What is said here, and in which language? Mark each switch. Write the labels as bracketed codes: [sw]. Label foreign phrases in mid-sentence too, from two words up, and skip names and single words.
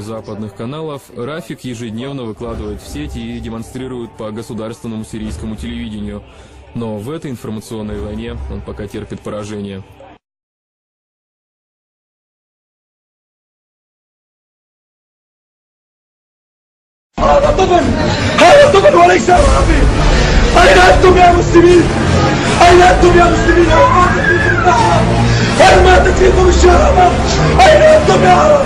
[ru] западных каналов Рафик ежедневно выкладывает в сети и демонстрирует по государственному сирийскому телевидению. Но в этой информационной войне он пока терпит поражение. [ar] هذا طفل وليس عربي. أين أنتم يا مسلمين؟ أين أنتم يا مسلمين؟ أين ماتت فيكم الشهامة؟ أين أنتم يا عرب؟